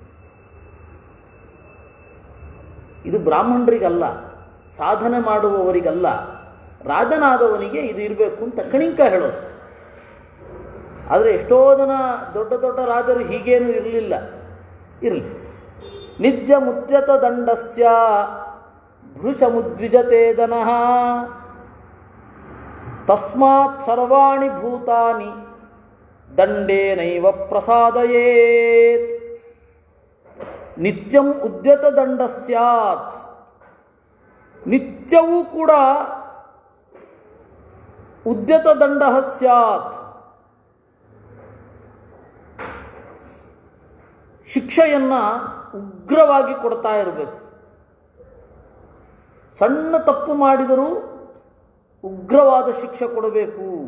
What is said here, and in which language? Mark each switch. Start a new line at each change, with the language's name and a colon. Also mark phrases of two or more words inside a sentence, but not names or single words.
Kannada: ಇದು ಬ್ರಾಹ್ಮಣರಿಗಲ್ಲ, ಸಾಧನೆ ಮಾಡುವವರಿಗಲ್ಲ, ರಾಜನಾದವನಿಗೆ ಇದು ಇರಬೇಕು ಅಂತ ಕಣಿಂಕ ಹೇಳೋದು. ಆದರೆ ಎಷ್ಟೋ ಜನ ದೊಡ್ಡ ದೊಡ್ಡ ರಾಜರು ಹೀಗೇನು ಇರಲಿಲ್ಲ.
Sanskrit: ಇರಲಿ. ನಿತ್ಯ ಮುದ್ಯತ ದಂಡಸ್ಯ ಭೃಶ ಮುದ್ವಿಜತೆ ಜನಃ ತಸ್ಮಾತ್ ಸರ್ವಾಣಿ ಭೂತಾನಿ ದಂಡೇನೈವ ಪ್ರಸಾದಯೇತ್. ನಿತ್ಯಂ ಉದ್ಯತ ದಂಡ ಸ್ಯಾತ್.
Kannada: ನಿತ್ಯವೂ ಕೂಡ
Sanskrit: ಉದ್ಯತ ದಂಡ ಸ್ಯಾತ್.
Kannada: ಶಿಕ್ಷೆಯನ್ನು ಉಗ್ರವಾಗಿ ಕೊಡ್ತಾ ಇರಬೇಕು. ಸಣ್ಣ ತಪ್ಪು ಮಾಡಿದರೂ ಉಗ್ರವಾದ ಶಿಕ್ಷೆ ಕೊಡಬೇಕು.